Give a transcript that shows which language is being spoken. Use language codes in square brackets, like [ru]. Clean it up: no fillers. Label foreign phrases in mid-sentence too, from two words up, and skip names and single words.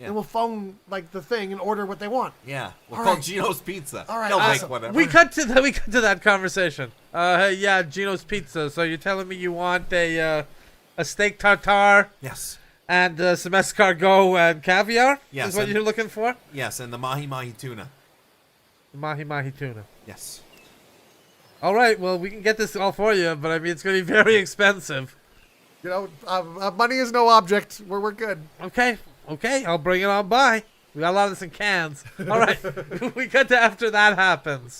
[en] and we'll phone like the thing and order what they want. Yeah, we'll All call right. Gino's Pizza. All right, They'll awesome. make whatever. We cut to that conversation. Hey, yeah, Gino's Pizza. So you're telling me you want a steak tartare Yes, and some escargot and caviar? Yes, Is what and- you're looking for? yes, and the mahi mahi tuna. Mahi mahi tuna. Yes. All right. Well, we can get this all for you, but I mean, it's going to be very expensive. You know, money is no object. We're good. Okay. I'll bring it on by. We got a lot of this in cans. All right. We cut to after that happens.